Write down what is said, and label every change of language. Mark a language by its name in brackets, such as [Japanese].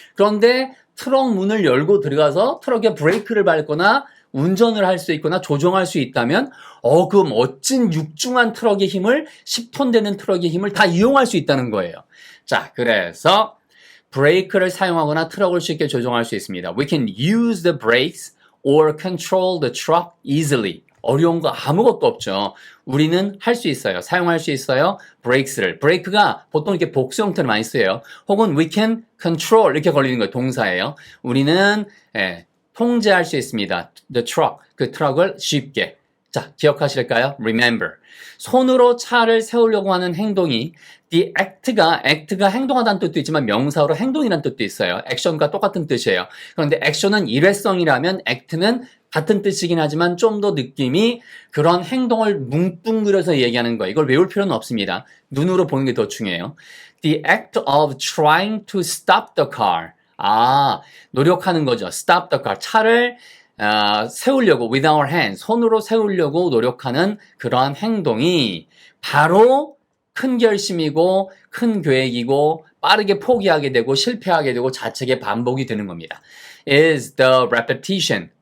[Korean] 그런데 트럭 문을 열고 들어가서 트럭에 브레이크를 밟거나 운전을 할 수 있거나 조종할 수 있다면 그 멋진 육중한 트럭의 힘을 10톤 되는 트럭의 힘을 다 이용할 수 있다는 거예요. 자, 그래서 브레이크를 사용하거나 트럭을 쉽게 조종할 수 있습니다. [English] We can use the brakes or control the truck easily. [Korean] 어려운 거 아무것도 없죠. 우리는 할 수 있어요. 사용할 수 있어요. 브레이크를. 브레이크가 보통 이렇게 복수 형태를 많이 써요. 혹은 [English] we can control [Korean] 이렇게 걸리는 거예요. 동사예요. 우리는 통제할 수 있습니다. [English] The truck. [Korean] 그 트럭을 쉽게. 자, 기억하실까요? Remember. 손으로 차를 세우려고 하는 행동이 the act가 행동하다는 뜻도 있지만 명사로 행동이라는 뜻도 있어요. 액션과 똑같은 뜻이에요. 그런데 액션은 일회성이라면 act는 같은 뜻이긴 하지만 좀 더 느낌이 그런 행동을 뭉뚱그려서 얘기하는 거예요. 이걸 외울 필요는 없습니다. 눈으로 보는 게 더 중요해요. [English] The act of trying to stop the car. [Korean] 노력하는 거죠. [English] stop the car. [Korean] 차를 세우려고 [English] with our hands, [Korean] 손으로 세우려고 노력하는 그러한 행동이 바로 큰 결심이고 큰 계획이고 빠르게 포기하게 되고 실패하게 되고 자책의 반복이 되는 겁니다. [English] is the repetition.